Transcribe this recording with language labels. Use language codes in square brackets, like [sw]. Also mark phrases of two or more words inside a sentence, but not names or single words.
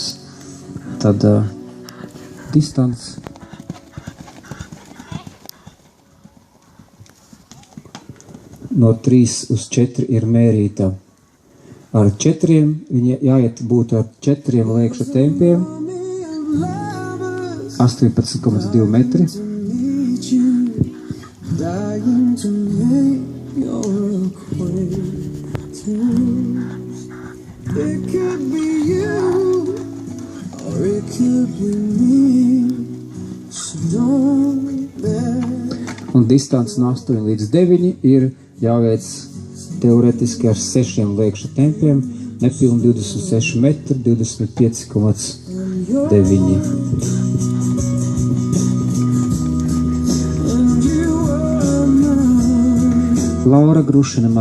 [lv] Tad distance no 3 uz 4 ir mērīta. Ar 4 viņa jāiet būtu ar 4 liekšu tempiem. 18,2 metri. [en] It could be you, or it could be me. So don't let. [lv] Un distance no 8 līdz 9 ir jāveic teoretiski ar 6 liekšu tempiem, nepilni 26 metri, 25,9. Laura Grušina.